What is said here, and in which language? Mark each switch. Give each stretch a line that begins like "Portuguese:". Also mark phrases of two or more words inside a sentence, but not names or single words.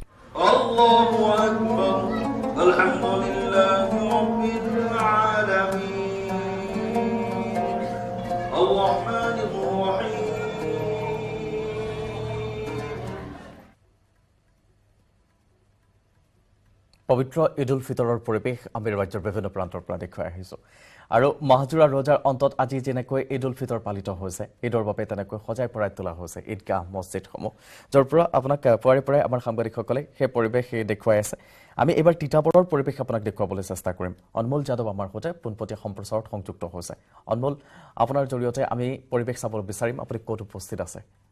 Arabic: الله أكبر الحمد لله رب العالمين الرحمن الرحيم
Assamese: পবিত্ৰ ঈদ উল ফিতৰৰ পৰিৱেশ আমি ৰাজ্যৰ বিভিন্ন প্ৰান্তৰ পৰা দেখুৱাই আহিছোঁ আৰু মাহজোৰা ৰোজাৰ অন্তত আজি যেনেকৈ ঈদ উল ফিতৰ পালিত হৈছে ঈদৰ বাবে তেনেকৈ সজাই পৰাই তোলা হৈছে ঈদগাহ মছজিদসমূহ য'ৰ পৰা আপোনাক পুৱাৰে পৰাই আমাৰ সাংবাদিকসকলে সেই পৰিৱেশ দেখুৱাই আছে আমি এইবাৰ তিতাবৰৰ পৰিৱেশ আপোনাক দেখুৱাবলৈ চেষ্টা কৰিম অনমোল যাদৱ আমাৰ সৈতে পোনপটীয়া সম্প্ৰচাৰত সংযুক্ত হৈছে অনমোল আপোনাৰ জৰিয়তে আমি পৰিৱেশ চাবলৈ বিচাৰিম আপুনি ক'ত উপস্থিত আছে